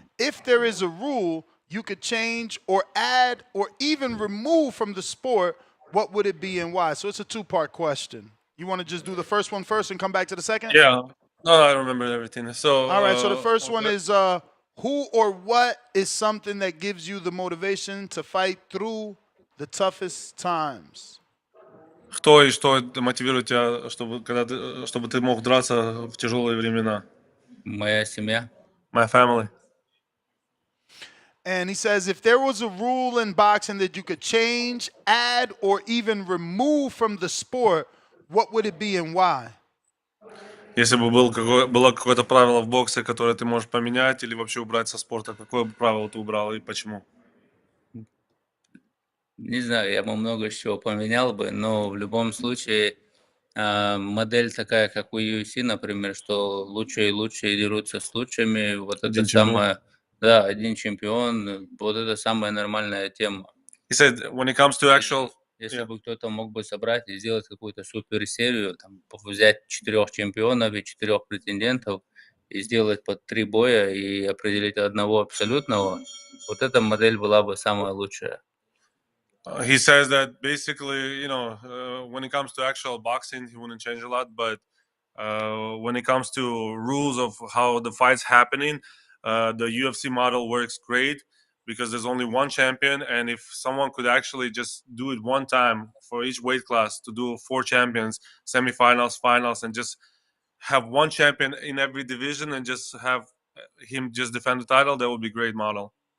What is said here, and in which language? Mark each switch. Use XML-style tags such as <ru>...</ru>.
<en>If there is a rule you could change or add or even remove from the sport, what would it be and why? So it's a two-part question. You want to just do the first one first and come back to the second? Yeah. No, I remember everything. So, All right, so the first one okay. is who or what is something that gives you the motivation to fight through the toughest times?</en> <ru>Кто и что мотивирует тебя, чтобы ты мог драться в тяжелые времена? Моя семья.</ru> <en>My family. And he says if there was a rule in boxing that you could change, add, or even remove from the sport, what would it be and why?</en> <ru>Если бы было какое-то правило в боксе, которое ты можешь поменять или вообще убрать со спорта, какое бы правило ты убрал и почему? Не знаю, я бы много чего поменял бы, но в любом случае модель такая, как у UFC, например, что лучшие и лучшие дерутся с лучшими, вот Один это чемпион. самое, да, один чемпион, вот это самая нормальная тема.</ru> <en>He said when it comes to actual,</en> <ru>Если</ru> <en>yeah.</en> <ru>бы кто-то мог бы собрать и сделать какую-то суперсерию, там, взять 4 чемпионов и 4 претендентов и сделать под 3 боя и определить одного абсолютного, вот эта модель была бы самая лучшая.</ru> <en>He says that basically, when it comes to actual boxing, he wouldn't change a lot. But when it comes to rules of how the fight's happening, the UFC model works great because there's only one champion. And if someone could actually just do it one time for each weight class to do 4 champions, semifinals, finals, and just have one champion in every division and just have him just defend the title, that would be a great model.</en>